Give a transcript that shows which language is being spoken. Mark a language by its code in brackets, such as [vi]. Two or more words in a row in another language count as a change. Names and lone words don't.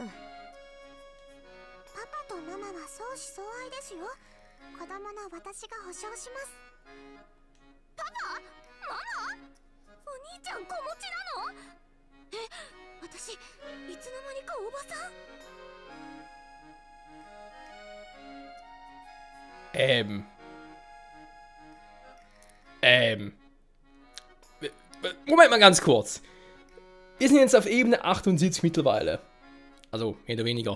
[ja] パパとママは相思相愛ですよ。子供の私が保証します。パパ？ママ？お兄ちゃん子持ちなの？え、私いつの間にかおばさん？ [de] Moment mal ganz kurz. Wir sind jetzt auf Ebene 78 mittlerweile. Also, mehr oder weniger.